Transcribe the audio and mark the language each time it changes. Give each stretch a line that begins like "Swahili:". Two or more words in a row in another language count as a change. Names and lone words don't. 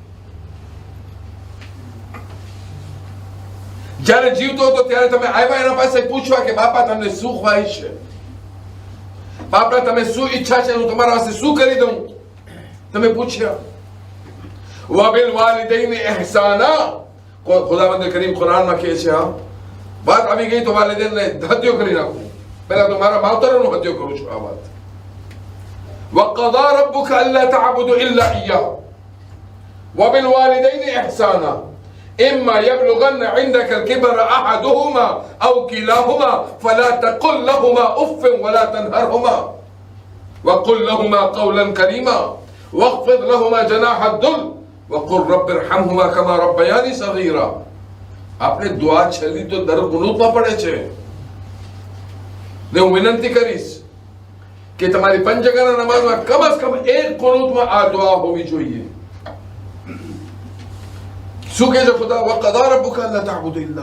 Gujarati: જ્યારે જીવતો હતો ત્યારે તમે આવ્યા એના પાસે પૂછવા કે બાપા તમને શું ખ્વાહિશ છે, બાપા તમે શું ઈચ્છા છે, હું તમારા પાસે શું કરી દઉં? તમે પૂછ્યા.
Arabic: وبالوالدين إحسانا.
Gujarati: ખુદાવંદ કરીમ કુરાનમાં કહે છે, હા વાત આવી ગઈ તો વાલિદૈનને હત્યો કરી નાખું. પહેલા તો મારા માવતરોનો હત્યો કરું છું. આ વાત
Arabic: وقضى ربك الا تعبدوا الا اياه وبالوالدين احسانا اما يبلغن عندك الكبر احدهما او كلاهما فلا تقل لهما اف ولا تنهرهما وقل لهما قولا كريما واخفض لهما جناح الذل وقل رب ارحمهما كما ربياني صغيرا.
Gujarati: આપણે દુઆ છેલ્લી તો દર કુનૂતમાં પડે છે. ને હું વિનંતી કરીશ કે તમારી પંચગાના નમાઝમાં
Urdu: کم سے کم
Gujarati: એક કુનૂતમાં આ દુઆ હોવી જોઈએ. શું કહે છે ખુદા?
Arabic: وقضى ربك ألا تعبدوا إلا.